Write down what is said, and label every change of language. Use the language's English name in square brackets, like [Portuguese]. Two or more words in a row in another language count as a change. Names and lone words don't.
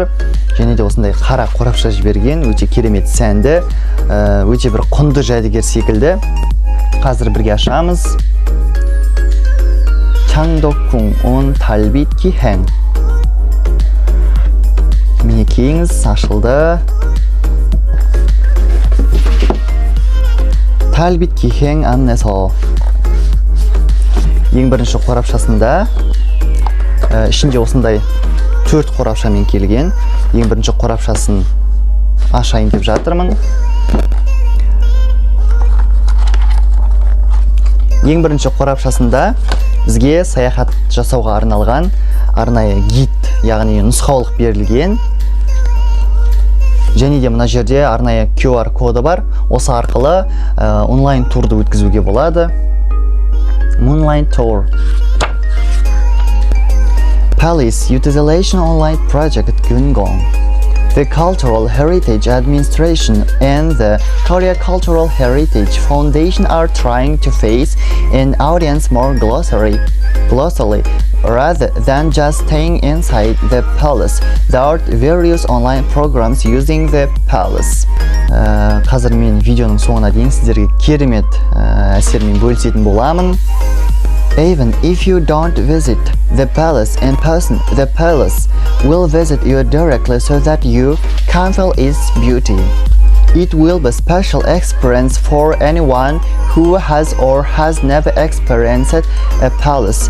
[Kazakh] Және де осындай қара қорапша жіберген, өте керемет сәнді, өте бір құнды жәдігер секілді. Қазір бірге ашамыз. Чаңдокун 달빛기행. Мінекейіңіз ашылды. [Korean] 달빛기행 안내서. [Kazakh] Ең бірінші қорапшасында ішінде осындай 4 қорапшамен келген. Ең бірінші қорапшасын ашайын деп жатырмын. Ең бірінші қорапшасында бізге саяхат жасауға арналған арнайы гид, яғни нұсқаулық берілген. Және де мына жерде арнайы QR коды бар. Осы арқылы онлайн турды өткізуге болады. [English] Moonlight Tour. Palace Utilization Online Project Бүгінгі. The Cultural Heritage Administration and the Korea Cultural Heritage Foundation are trying to face an audience more closely, rather than just staying inside the palace. There are various online programs using the palace. [Kazakh] Қазір мен видеоның соңына дейін сіздерге керемет әсермен бөлісетін боламын. [English] Even if you don't visit the palace in person, the palace will visit you directly so that you can feel its beauty. It will be a special experience for anyone who has or has never experienced a palace.